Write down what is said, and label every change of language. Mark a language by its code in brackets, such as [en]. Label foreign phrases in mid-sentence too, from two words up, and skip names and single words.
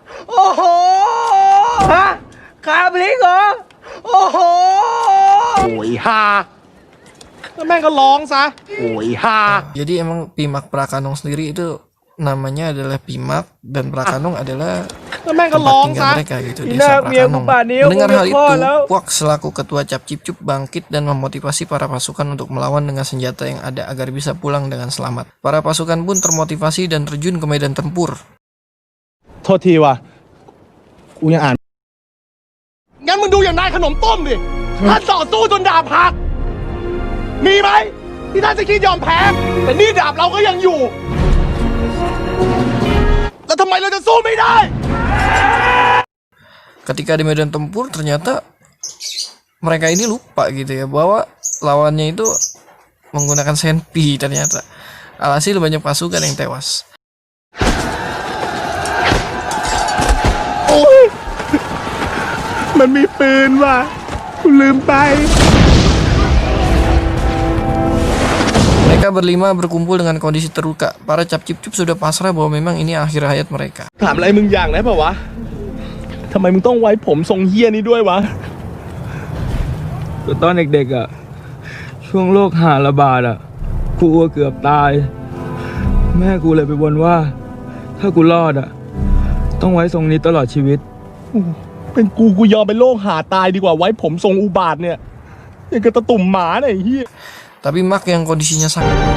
[id] Jadi emang Pimak Prakanong sendiri itu namanya adalah Pimak dan Prakanong adalah tempat tinggal mereka gitu, desa Prakanong. Mendengar hal itu, Puak selaku ketua Cap Cip Cup bangkit dan memotivasi para pasukan untuk melawan dengan senjata yang ada agar bisa pulang dengan selamat. Para pasukan pun termotivasi dan terjun ke medan tempur. [th] โทษทีว่ะกูยังอ่านงั้นมึงดูอย่างนายขนมต้มดิท่านต่อสู้จนดาบหักมีไหมที่ท่านจะคิดยอมแพ้แต่นี่ดาบเราก็ยังอยู่แล้วทำไมเราจะสู้ไม่ได้ [id] Ketika di medan tempur ternyata mereka ini lupa gitu ya bahwa lawannya itu menggunakan senpi ternyata. Alhasil banyak pasukan yang tewas. [th] มันมีปืนว่ะกูลืมไป [id] Mereka berlima berkumpul dengan kondisi terluka. Para Cap Cip Cup sudah pasrah bahwa memang ini akhir hayat mereka. [th] ถามอะไรมึงอย่างได้ป่าวะทำไมมึงต้องไว้ผมทรงเฮี้ยนี้ด้วยวะก็ตอนเด็กๆอ่ะช่วงโรคหาระบาดอ่ะกูเกือบตายแม่กูเลยไปบนว่าถ้ากูรอดอ่ะต้องไว้ทรงนี้ตลอดชีวิตเป็นกูยอมเป็นโรคหาตายดีกว่าไว้ผมทรงอุบาทเนี่ยอย่างกับตะตุ่มหมาเนี่ยไอ้เหี้ย [id] Tapi Mak yang kondisinya sangat